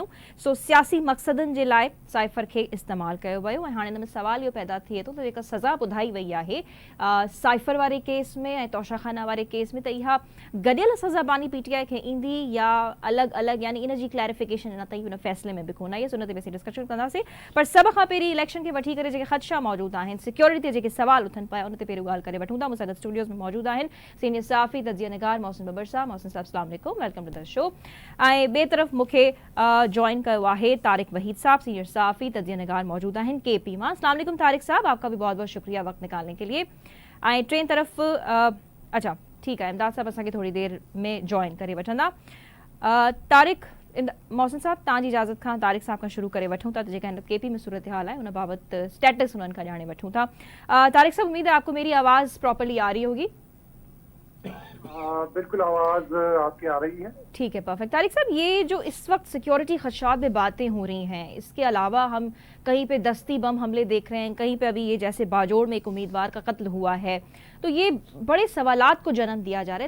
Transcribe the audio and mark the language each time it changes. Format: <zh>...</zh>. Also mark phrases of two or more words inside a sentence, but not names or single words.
<sd>सो सियासी मक़सदनि जे लाइ साइफ़र खे इस्तेमालु कयो वियो ऐं हाणे हिन में सुवाल इहो पैदा थिए थो त जेका सज़ा ॿुधाई वई आहे साइफ़र वारे केस में ऐं तौशाखाना वारे केस में त इहा गॾियल सज़ा बानी PTI खे ईंदी या अलॻि अलॻि, यानी इन जी क्लैरिफिकेशन अञा ताईं हुन फ़ैसिले में बि कोन आई आहे। उन ते बि असीं डिस्कशन कंदासीं। पर सभ खां पहिरीं इलेक्शन खे वठी करे जेके ख़दशा मौजूदु आहिनि, सिक्योरिटी ते जेके सवाल उथनि पिया उन ते पहिरियों ॻाल्हि करे वठूं था। मूंसां स्टूडियोज़ में मौजूदु आहिनि सीनियर सहाफ़ी तजिया निगार मोहसिन बबर साहब। मोहसिन साहब</sd> <ar>السلام علیکم,</ar> <en>Welcome to the show.</en> <sd>ऐं ॿिए तरफ़ मूंखे जॉइन कयो आहे तारिक वहीद साहब, सीनियर सहाफ़ी तजिया निगार मौजूदु आहिनि KP मां।</sd> <ar>السلام علیکم</ar> <ur>طارق صاحب، آپ کا بھی بہت بہت شکریہ وقت نکالنے کے لیے.</ur> <sd>ऐं टे तरफ़ अच्छा ठीकु आहे, इमदाद साहब असांखे थोरी देरि में जॉइन करे वठंदा। तारिक मोहसिन साहब तव्हांजी इजाज़त खां तारिक साहब खां शुरू करे वठूं था त जेका हिन KP में सूरत हाल आहे उन बाबति स्टेटस उन्हनि खां ॼाणे वठूं था।</sd> <ur>طارق صاحب امید ہے آپ کو میری آواز پراپرلی آ رہی ہوگی? بالکل آواز آپ کی آ رہی ہے. ٹھیک ہے، پرفیکٹ. طارق صاحب یہ جو اس وقت سکیورٹی خدشات میں باتیں ہو رہی ہیں، اس کے علاوہ ہم کہیں پہ دستی بم حملے دیکھ رہے ہیں، کہیں پہ ابھی یہ جیسے باجوڑ میں ایک امیدوار کا قتل ہوا ہے، تو یہ بڑے سوالات کو جنم دیا جا رہا ہے.</ur>